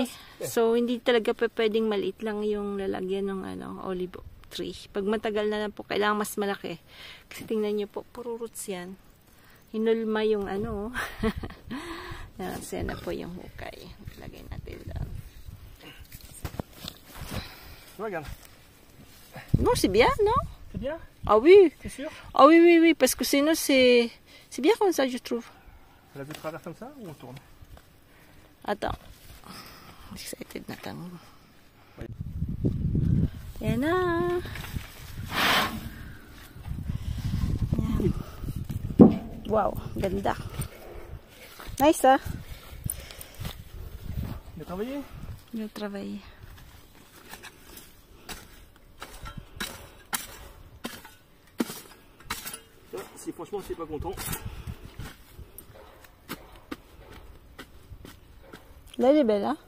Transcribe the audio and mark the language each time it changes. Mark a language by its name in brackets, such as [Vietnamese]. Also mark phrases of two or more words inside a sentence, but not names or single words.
[Filipino] So, hindi talaga pwedeng maliit lang yung lalagyan ng ano, [English] olive tree. [Filipino] Pag matagal na lang po, kailangan mas malaki. Kasi tingnan nyo po, puro roots yan. Hinulma yung ano. Yan na po yung hukay. Lagay natin doon. [French] Regarde. Non, c'est bien, non? C'est bien? Ah oui. C'est sûr? Ah oui, oui, oui. Parce que sinon, c'est bien comme ça, je trouve. On la veut travers comme ça ou on tourne? Attends. [Filipino] Excited na kang. Yan na. Yan. Wow, ganda. [English] Nice, ah. [French] Bien travaillé? Bien travaillé. Si franchement je suis pas content. Là, elle est belle, hein?